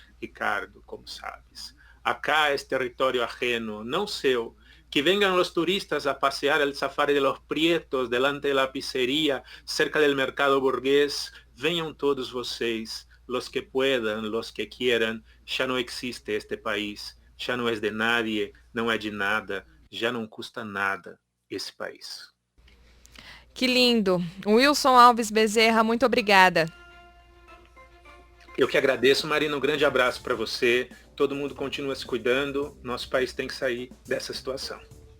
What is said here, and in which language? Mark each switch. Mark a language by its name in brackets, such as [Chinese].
[Spanish] Ricardo, como sabes, acá es territorio ajeno, [Portuguese] não seu. [Spanish] Que vengan los turistas a pasear el safari de los prietos delante de la pizzería, cerca del mercado burgués. [Portuguese] Venham todos vocês, [Spanish] los que puedan, los que quieran. [Portuguese] Já não existe este país, já não é de nadie, não é de nada, já não custa nada esse país. Que lindo. Wilson Alves Bezerra, muito obrigada. Eu que agradeço, Marina, um grande abraço para você. Todo mundo continua se cuidando. Nosso país tem que sair dessa situação.